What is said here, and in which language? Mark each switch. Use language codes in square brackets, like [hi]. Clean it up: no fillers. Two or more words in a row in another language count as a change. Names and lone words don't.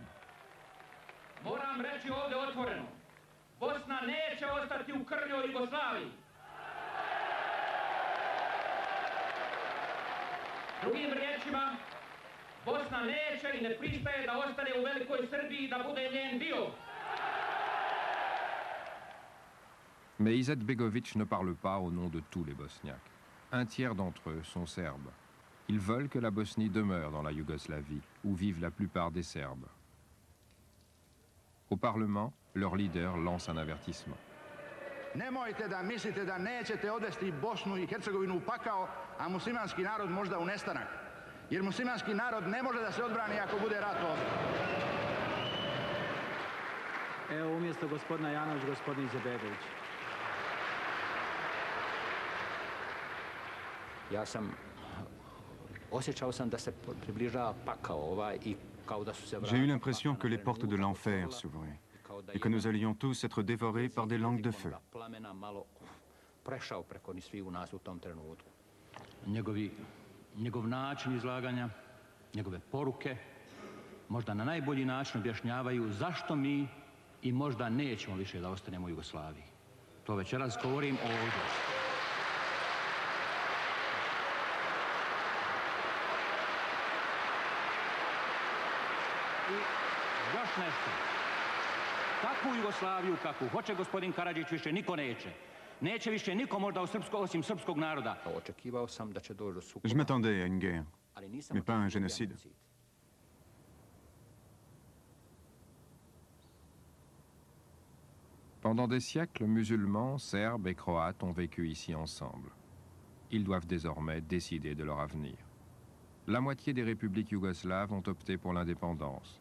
[bs] Moram reći ovdje otvoreno, Bosna neće ostati u krnjoj Jugoslaviji. Drugim riječima, Bosna neće i ne pristaje da ostane u velikoj Srbiji i da bude njen dio. [fr] Mais Izetbegovic ne parle pas au nom de tous les Bosniaques. Un tiers d'entre eux sont serbes. Ils veulent que la Bosnie demeure dans la Yougoslavie, où vivent la plupart des Serbes. Au Parlement, leur leader lance un avertissement. [sr] Nemojte da mislite da nećete odvesti Bosnu i Hercegovinu u pakao, a muslimanski narod možda u nestanak. Jer muslimanski narod ne može da se odbrani ako bude rat ovdje. [bs] Evo umjesto gospodina Janović, gospodin Izetbegović. [fr] J'ai eu l'impression que les portes de l'enfer s'ouvraient et que nous allions tous être dévorés par des langues de feu. [bs] Njegov način izlaganja, njegove poruke, možda na najbolji način objašnjavaju zašto mi i možda nećemo više da ostanemo u Jugoslaviji. To večeras govorim ovdje. I još nešto. Takvu Jugoslaviju kakvu hoće gospodin Karadžić više niko neće. Neće više niko možda osim srpskog naroda. Očekivao sam da će doći do sukoba. [fr] Je m'attendais à une guerre, mais pas à un génocide. Pendant des siècles, musulmans, serbes et croates ont vécu ici ensemble. Ils doivent désormais décider de leur avenir. La moitié des républiques yougoslaves ont opté pour l'indépendance.